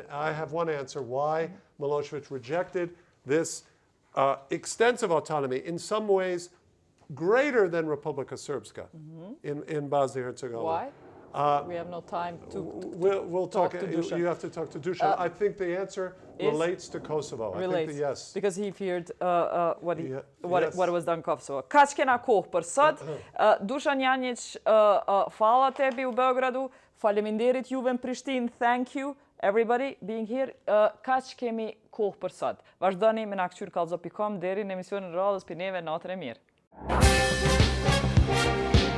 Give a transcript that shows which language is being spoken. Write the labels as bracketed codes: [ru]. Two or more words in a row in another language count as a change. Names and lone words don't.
[en] I have one answer why Milosevic rejected this extensive autonomy, in some ways greater than Republika Srpska in Bosnia-Herzegovina. Why? We have no time to we'll talk to Dusan. You have to talk to Dusan. I think the answer relates to Kosovo. Relates, I think yes. Because he feared what was done Kosovo. [sq] Kaq kena kohë për sot. [sr] Dušan Janjić, hvala tebi u Beogradu. [sq] Faleminderit juve në Prishtinë. [en] Thank you everybody being here. [sq] Kaq kemi kohë për sot. Vazhdoni me na kqyr kallxo.com deri në emisionin radhës për neve natën e mirë.